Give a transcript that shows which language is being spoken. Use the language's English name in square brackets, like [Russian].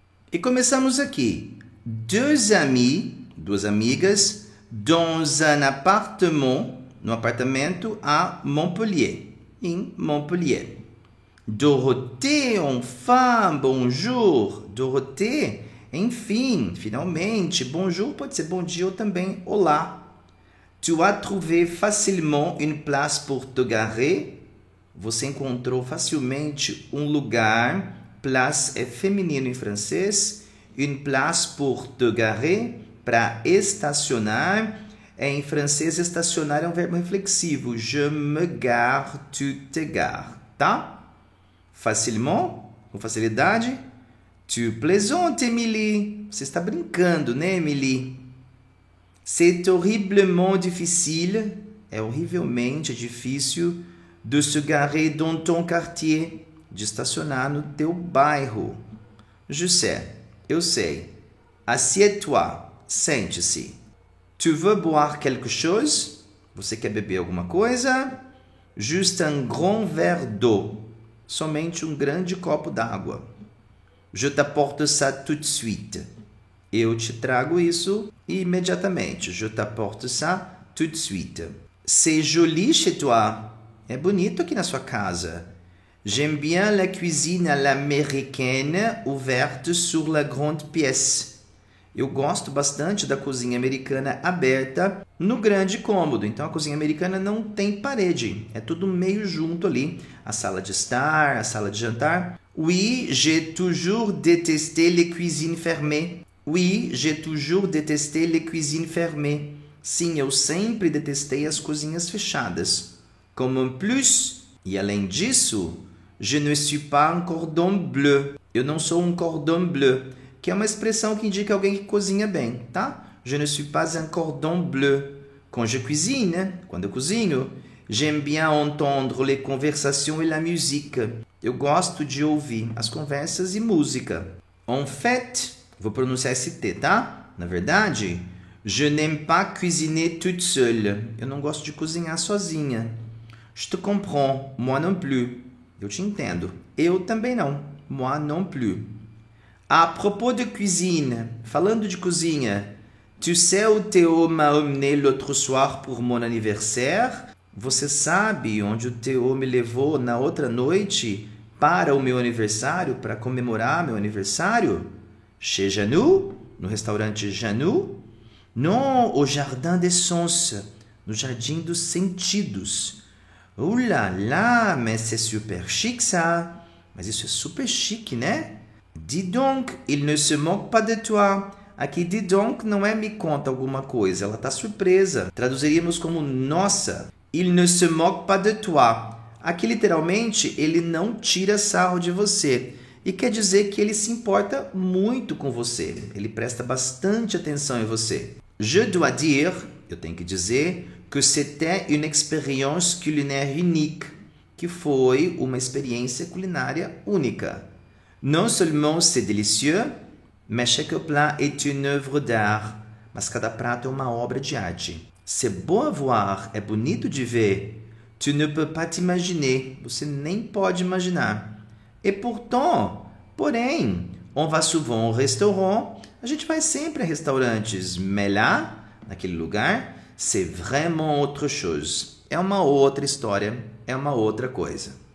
[Portuguese] E começamos aqui. [French] Deux amis, [Portuguese] duas amigas, [French] dans un appartement, [Portuguese] no apartamento à Montpellier. Em Montpellier. [French] Dorothée, enfin, bonjour. [Portuguese] Dorothée, enfim, finalmente. Bonjour pode ser bom dia ou também olá. [French] Tu as trouvé facilement une place pour te garer? [Portuguese] Você encontrou facilmente um lugar. Place é feminino em francês. [French] Une place pour te garer, [Portuguese] para estacionar. Em francês, estacionar é um verbo reflexivo. [French] Je me gare, tu te gares, [Portuguese] tá? [French] Facilement, [Portuguese] com facilidade. [French] Tu plaisantes, Émilie. [Portuguese] Você está brincando, né, Émilie? [French] C'est horriblement difficile, [Portuguese] é horrivelmente difícil, [French] de se garer dans ton quartier, [Portuguese] de estacionar no teu bairro. [French] Je sais, [Portuguese] eu sei. [French] Assieds-toi, [Portuguese] sente-se. [French] Tu veux boire quelque chose? [Portuguese] Você quer beber alguma coisa? [French] Juste un grand verre d'eau. [Portuguese] Somente um grande copo d'água. [French] Je t'apporte ça tout de suite. [Portuguese] Eu te trago isso imediatamente. [French] Je t'apporte ça tout de suite. C'est joli chez toi. [Portuguese] É bonito aqui na sua casa. [French] J'aime bien la cuisine à l'américaine ouverte sur la grande pièce. [Portuguese] Eu gosto bastante da cozinha americana aberta no grande cômodo. Então, a cozinha americana não tem parede. É tudo meio junto ali. A sala de estar, a sala de jantar. [French] Oui, j'ai toujours détesté les cuisines fermées. Oui, j'ai toujours détesté les cuisines fermées. [Portuguese] Sim, eu sempre detestei as cozinhas fechadas. [French] Comme en plus, [Portuguese] e além disso, [French] je ne suis pas un cordon bleu. [Portuguese] Eu não sou um cordon bleu, que é uma expressão que indica alguém que cozinha bem, tá? [French] Je ne suis pas un cordon bleu. Quand je cuisine, [Portuguese] quando eu cozinho, [French] j'aime bien entendre les conversations et la musique. [Portuguese] Eu gosto de ouvir as conversas e música. [French] En fait, [Portuguese] vou pronunciar esse T, tá? Na verdade, [French] je n'aime pas cuisiner toute seule. [Portuguese] Eu não gosto de cozinhar sozinha. [French] Je te comprends, moi non plus. [Portuguese] Eu te entendo. Eu também não. [French] Moi non plus. À propos de cuisine, [Portuguese] falando de cozinha, [French] tu sais où Théo m'a emmené l'autre soir pour mon anniversaire? [Portuguese] Você sabe onde o Théo me levou na outra noite para o meu aniversário, para comemorar meu aniversário? [French] Chez Janou? [Portuguese] No restaurante Janou? [French] Non, au Jardin des Sens, [Portuguese] no Jardim dos Sentidos. [French] Oh là là, mais c'est super chic ça. [Portuguese] Mas isso é super chique, né? [French] Dis donc, il ne se moque pas de toi. [Portuguese] Aqui, [French] dis donc, [Portuguese] não é me conta alguma coisa, ela está surpresa. Traduziríamos como nossa. [French] Il ne se moque pas de toi. [Portuguese] Aqui, literalmente, ele não tira sarro de você. E quer dizer que ele se importa muito com você. Ele presta bastante atenção em você. [French] Je dois dire, [Portuguese] eu tenho que dizer, [French] que c'était une expérience culinaire unique, [Portuguese] que foi uma experiência culinária única. [French] Non seulement c'est délicieux, mais chaque plat est une œuvre d'art. [Portuguese] Mas cada prato é uma obra de arte. [French] C'est beau à voir, [Portuguese] é bonito de ver. [French] Tu ne peux pas t'imaginer, [Portuguese] você nem pode imaginar. [French] Et pourtant, [Portuguese] porém, [French] on va souvent au restaurant, [Portuguese] a gente vai sempre a restaurantes, [French] mais là, [Portuguese] naquele lugar, [French] c'est vraiment autre chose. [Portuguese] É uma outra história, é uma outra coisa.